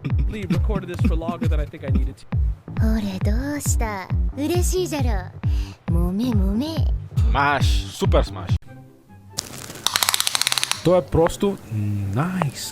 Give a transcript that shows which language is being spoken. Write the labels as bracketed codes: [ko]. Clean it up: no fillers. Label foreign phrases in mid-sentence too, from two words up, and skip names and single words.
[en] deliberately recorded this for longer than I think I needed to. [ja] ほれどうした嬉しいじゃろもめもめ [bg] Смаш! Супер смаш! То е просто nice.